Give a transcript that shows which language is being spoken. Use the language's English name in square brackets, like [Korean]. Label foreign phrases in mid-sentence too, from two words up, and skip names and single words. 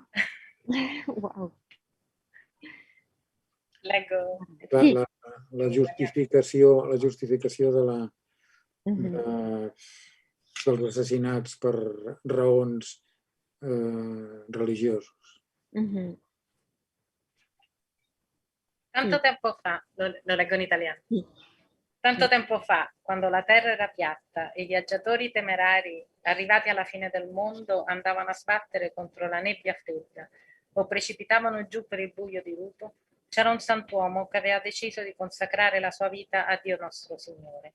[Italian] Wow. Leggo. [Catalan] La justificació dels assassinats per raons religiosos. [Italian] Tanto tempo fa, lo leggo in italiano. Tanto tempo fa, quando la terra era piatta e i viaggiatori temerari, arrivati alla fine del mondo, andavano a sbattere contro la nebbia fredda o precipitavano giù per il buio dirupo, c'era un sant'uomo che aveva deciso di consacrare la sua vita a Dio nostro Signore.